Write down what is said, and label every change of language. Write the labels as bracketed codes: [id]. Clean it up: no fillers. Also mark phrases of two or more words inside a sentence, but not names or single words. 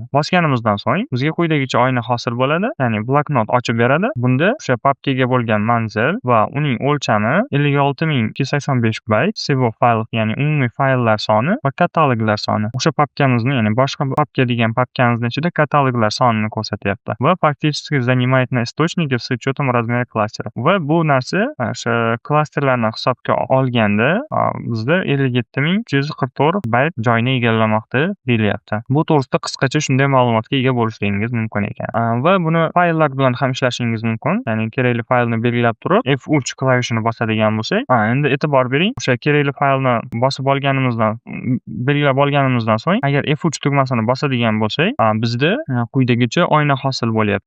[uz] Bosganimizdan so'ng bizga quyidagicha oyna hosil bo'ladi, ya'ni bloknot ochib beradi. Bunda o'sha papkaga bo'lgan manzil va uning o'lchami 56285 bayt, [en] save file, [uz] ya'ni umumiy fayllar soni va kataloglar soni. O'sha papkamizni, ya'ni boshqa papka degan papkamizning ichida kataloglar sonini ko'rsatyapti. [ru] Va faktiski занимает на источнике с учетом размера кластера. [uz] Va bu narsa o'sha klasterlarni hisobga olganda bizda 57344 bayt joyni egallamoqda deyilyapti. Bu to'g'risida qisqacha shunday ma'lumotga ega bo'lishligingiz mumkin ekan. Va buni fayllar bilan ham ishlashingiz mumkin. Ya'ni kerakli faylni belgilab turib F3 klavishini bosadigan bo'lsak, endi e'tibor bering, o'sha kerakli faylni bosib olganimizdan, belgilab olganimizdan so'ng agar F3 tugmasini bosadigan bo'lsak, bizda quyidagicha oyna hosil bo'lyapti.